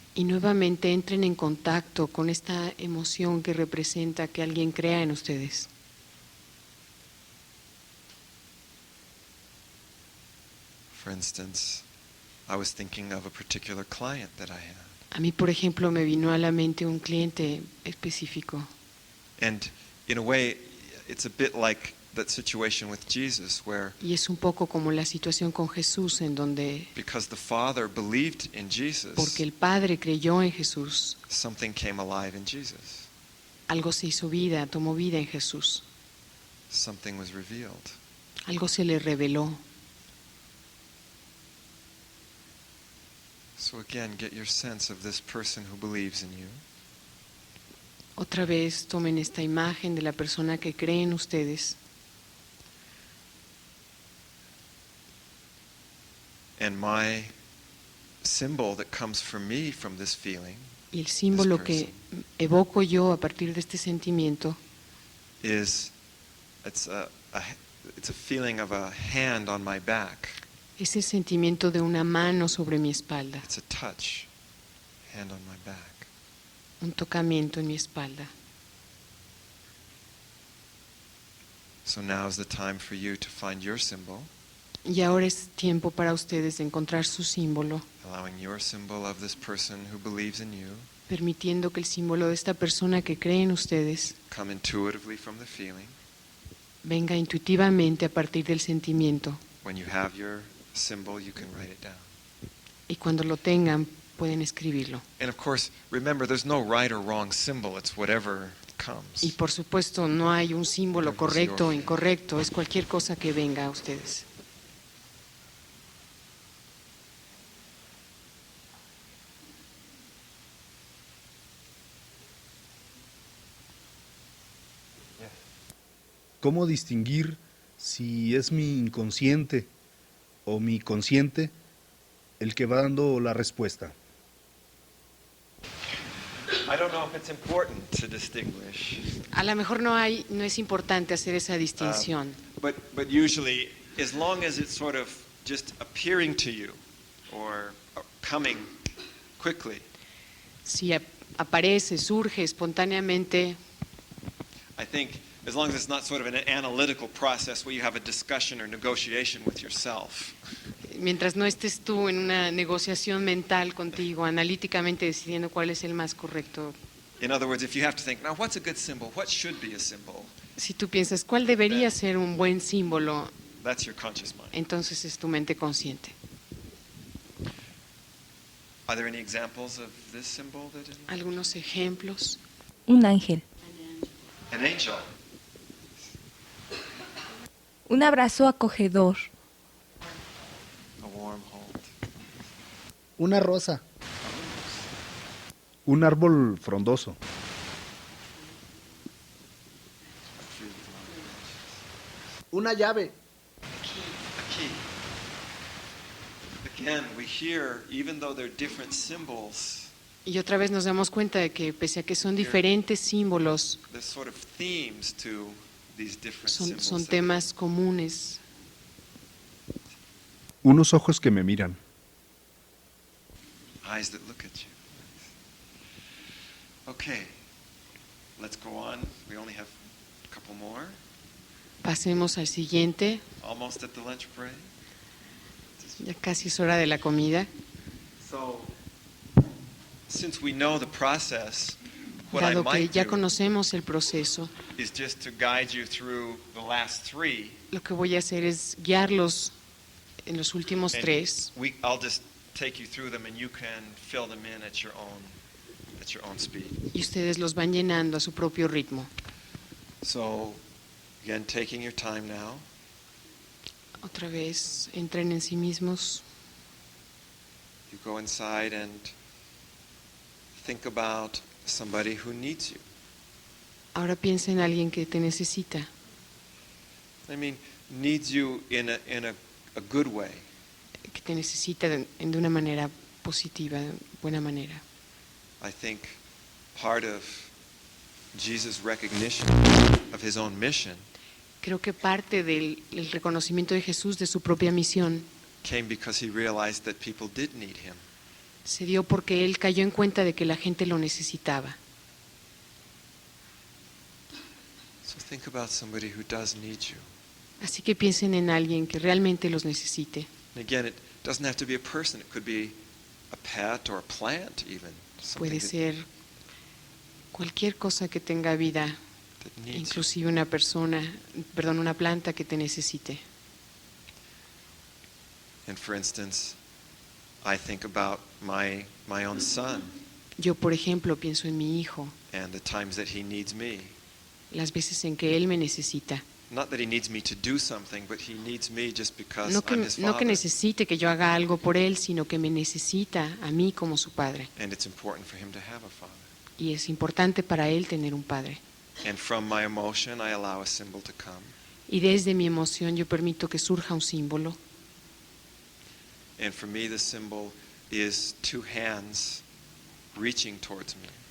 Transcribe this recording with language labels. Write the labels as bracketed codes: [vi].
[es] Y nuevamente entren en contacto con esta emoción que representa que alguien crea en ustedes. [en] For instance, I was thinking of a particular client that I had. [es] A mí, por ejemplo, me vino a la mente un cliente específico. [en] And in a way, it's a bit like that situation with Jesus where [es] Y es un poco como la situación con Jesús, en donde, [en] because the Father believed in Jesus, [es] porque el Padre creyó en Jesús, [en] something came alive in Jesus. [es] algo se hizo vida, tomó vida en Jesús. [en] Something was revealed. [es] Algo se le reveló. [en] So again, get your sense of this person who believes in you. [es] Otra vez tomen esta imagen de la persona que cree en ustedes. [en] And my symbol that comes for me from this feeling [es] Y el símbolo que evoco yo a partir de este sentimiento [en] is it's a feeling of a hand on my back. [es] es el sentimiento de una mano sobre mi espalda, [en] It's a touch, hand on my back. [es] un tocamiento en mi espalda. [en] So now is the time for you to find your symbol, [es] Y ahora es tiempo para ustedes de encontrar su símbolo, [en] allowing your symbol of this person who believes in you [es] permitiendo que el símbolo de esta persona que cree en ustedes [en] come intuitively from the feeling. [es] venga intuitivamente a partir del sentimiento. [en] When you have your symbol, you can write it down. [es] Y cuando lo tengan, pueden escribirlo. [en] And of course, remember, there's no right or wrong symbol. It's whatever comes. [es] Y por supuesto, no hay un símbolo [en] Whatever's [es] correcto o [en] your faith. [es] incorrecto, es cualquier cosa que venga a ustedes. ¿Cómo distinguir si es mi inconsciente o mi consciente el que va dando la respuesta? [en] I don't know if it's important to distinguish, [es] A lo mejor no es importante hacer esa distinción, [en] but usually, as long as it's sort of just appearing to you or coming quickly, [es] si aparece, surge espontáneamente, [en] I think as long as it's not sort of an analytical process where you have a discussion or negotiation with yourself, [es] mientras no estés tú en una negociación mental contigo, analíticamente decidiendo cuál es el más correcto. [en] in other words, if you have to think, now what's a good symbol? What should be a symbol? [es] Si tú piensas cuál debería ser un buen símbolo, [en] That's your conscious mind. [es] entonces es tu mente consciente. [en] Are there any examples of this symbol that [es] Algunos ejemplos. Un ángel. [en] an angel? [es] Un abrazo acogedor. [en] A warm hold. [es] Una rosa. Un árbol frondoso. Una llave. [en] A key. Again, we hear, even though they're different symbols, [es] Y otra vez nos damos cuenta de que pese a que son diferentes símbolos, [en] there's sort of themes to these different [es] son [en] symbols. that- [es] temas comunes. Unos ojos que me miran. [en] Eyes that look at you. Okay, let's go on. We only have a couple more. [es] Pasemos al siguiente. [en] Almost at the lunch break. [es] Ya casi es hora de la comida. [en] So, since we know the process, what I [es] Dado que [en] might [es] ya [en] do [es] conocemos el proceso, [en] is just to guide you through the last three. [es] lo que voy a hacer es guiarlos en los últimos [en] and [es] tres. [en] I'll just take you through them, and you can fill them in at your own speed. [es] Y ustedes los van llenando a su propio ritmo. [en] So, again, taking your time now. [es] Otra vez, entren en sí mismos. [en] You go inside and think about somebody who needs you. [es] Ahora piensa en alguien que te necesita. [en] I mean, needs you in a good way. [es] Que te necesita de una manera positiva, de buena manera. [en] I think part of Jesus' recognition of his own mission [es] Creo que parte del reconocimiento de Jesús de su propia misión [en] came because he realized that people did need him. [es] se dio porque él cayó en cuenta de que la gente lo necesitaba. [en] So think about somebody who does need you. [es] Así que piensen en alguien que realmente los necesite. [en] And again, it doesn't have to be a person. It could be a pet or a plant even. Something [es] Puede ser cualquier cosa que tenga vida, [en] that needs you. [es] inclusive una planta que te necesite. [en] And for instance, I think about my own son [es] Yo, por ejemplo, pienso en mi hijo, [en] and the times that he needs me. [es] las veces en que él me necesita. [en] Not that he needs me to do something, but he needs me just because [es] No que [en] I'm his father. [es] necesite que yo haga algo por él, sino que me necesita a mí como su padre. [en] And it's important for him to have a father. [es] Y es importante para él tener un padre. [en] And from my emotion, I allow a symbol to come. [es] Y desde mi emoción yo permito que surja un símbolo. [en] And for me, the symbol is two hands reaching towards me.